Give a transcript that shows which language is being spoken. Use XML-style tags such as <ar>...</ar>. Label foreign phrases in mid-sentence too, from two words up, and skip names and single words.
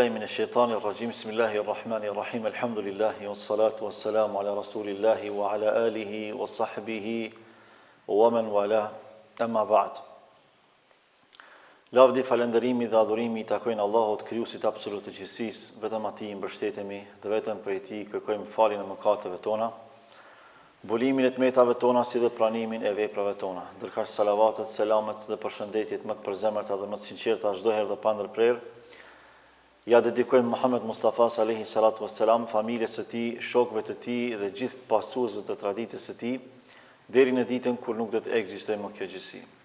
<ar>الشيطان الرجيم بسم الله الرحمن الرحيم الحمد لله والصلاة والسلام على رسول الله وعلى آله وصحبه ومن والاه أما بعد.</ar> <sq>Lavdi, falënderimi dhe adhurimi i takojnë Allahut, krijuesit absolut të gjithësisë, vetëm atij i mbështetemi dhe vetëm prej tij kërkojmë faljen e mëkateve tona, bulimin e tmetave tona si dhe pranimin e veprave tona. Ndërkaq salavatet, selamet dhe përshëndetjet më të përzemërta dhe më të sinqerta çdo herë dhe pa ndërprerje ja dedikojmë Muhammed Mustafas</sq> <ar>عليه الصلاة والسلام,</ar> <sq>familjes së tij, shokëve të tij dhe gjithë pasuesve të traditës së tij, deri në ditën kur nuk do të ekzistojë më kjo gjësi.</sq>